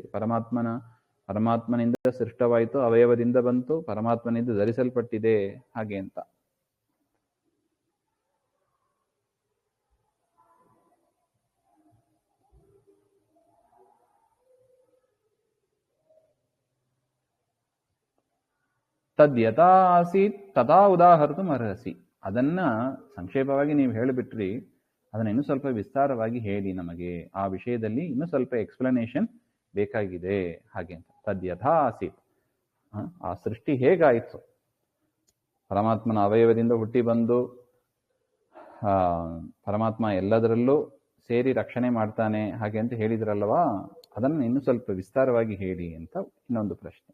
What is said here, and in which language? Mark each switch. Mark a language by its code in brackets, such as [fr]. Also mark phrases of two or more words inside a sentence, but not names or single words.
[kn] ಪರಮಾತ್ಮನಿಂದ ಸೃಷ್ಟವಾಯಿತು, ಅವಯವದಿಂದ ಬಂತು, ಪರಮಾತ್ಮನಿಂದ ಧರಿಸಲ್ಪಟ್ಟಿದೆ ಹಾಗೆ ಅಂತ. [sa] ತದ್ಯಥಾ ಆಸೀತ್ ತಥಾ ಉದಾಹರಿತು ಅರ್ಹಸಿ. [kn] ಅದನ್ನ ಸಂಕ್ಷೇಪವಾಗಿ ನೀವು ಹೇಳಿಬಿಟ್ರಿ, ಅದನ್ನ ಇನ್ನೂ ಸ್ವಲ್ಪ ವಿಸ್ತಾರವಾಗಿ ಹೇಳಿ ನಮಗೆ. ಆ ವಿಷಯದಲ್ಲಿ ಇನ್ನೂ ಸ್ವಲ್ಪ ಎಕ್ಸ್ಪ್ಲನೇಷನ್ ಬೇಕಾಗಿದೆ ಹಾಗೆ ಅಂತ. [sa] ತದ್ಯಥಾ ಆಸೀತ್, [kn] ಆ ಸೃಷ್ಟಿ ಹೇಗಾಯಿತು, ಪರಮಾತ್ಮನ ಅವಯವದಿಂದ ಹುಟ್ಟಿ ಬಂದು ಪರಮಾತ್ಮ ಎಲ್ಲದರಲ್ಲೂ ಸೇರಿ ರಕ್ಷಣೆ ಮಾಡ್ತಾನೆ ಹಾಗೆ ಅಂತ ಹೇಳಿದ್ರಲ್ವಾ, ಅದನ್ನು ಇನ್ನೂ ಸ್ವಲ್ಪ ವಿಸ್ತಾರವಾಗಿ ಹೇಳಿ ಅಂತ ಇನ್ನೊಂದು ಪ್ರಶ್ನೆ.